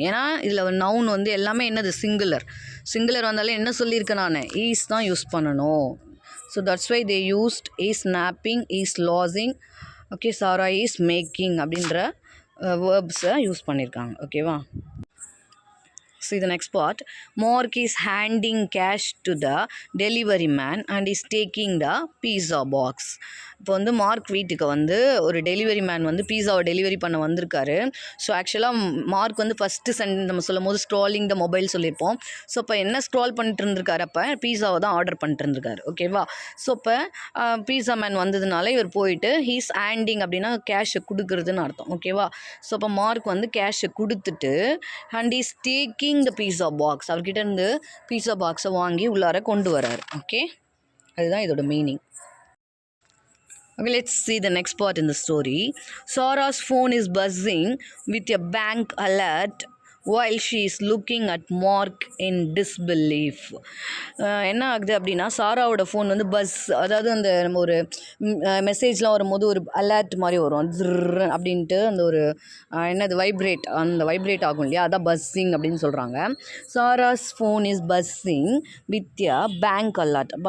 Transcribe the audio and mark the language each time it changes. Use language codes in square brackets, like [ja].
[ta] ஏன்னா இதில் நவுன் வந்து எல்லாமே என்னது, சிங்குலர் வந்தாலே என்ன சொல்லியிருக்கேன் நான், ஈஸ் தான் யூஸ் பண்ணணும். [en] So that's why they used is snapping, is losing. Okay. [ta] Sarah [en] is making [ta] அப்படின்ற வேர்ப்ஸை யூஸ் பண்ணியிருக்காங்க. [en] ஓகேவா. See the next part. Mark is handing cash to the delivery man and is taking the pizza box. [ta] இப்போ வந்து mark வீட்டுக்கு வந்து ஒரு delivery man வந்து பீஸாவை delivery பண்ண வந்திருக்காரு. ஸோ ஆக்சுவலாக மார்க் வந்து ஃபஸ்ட்டு நம்ம சொல்லும் போது [en] scrolling the mobile [ta] சொல்லியிருப்போம். ஸோ இப்போ என்ன ஸ்க்ரால் பண்ணிட்டு இருந்திருக்காரு, அப்போ பீஸாவை தான் ஆர்டர் பண்ணிட்டு இருந்திருக்காரு. ஓகேவா. ஸோ இப்போ பீஸா மேன் வந்ததுனால இவர் போயிட்டு [en] he's handing [ta] அப்படின்னா கேஷை கொடுக்குறதுன்னு அர்த்தம். ஓகேவா. ஸோ அப்போ மார்க் வந்து கேஷை கொடுத்துட்டு [en] and is taking the pizza box, [ta] அவர்கிட்ட இருந்து பீஸா பாக்ஸை வாங்கி உள்ளார கொண்டு வராரு. ஓகே. அதுதான் இதோட meaning. [en] Okay, let's see the next part in the story. Sarah's phone is buzzing with a bank alert while she is looking at Mark in disbelief. [ta] என்ன ஆகுது அப்படின்னா, சாராவோட ஃபோன் வந்து பஸ், அதாவது அந்த நம்ம ஒரு மெசேஜ்லாம் வரும்போது ஒரு அலர்ட் மாதிரி வரும், அப்படின்ட்டு அந்த ஒரு என்னது வைப்ரேட் ஆகும் இல்லையா, அதான் பஸ்ஸிங் அப்படின்னு சொல்கிறாங்க. [en] Sarah's phone is buzzing with a bank alert.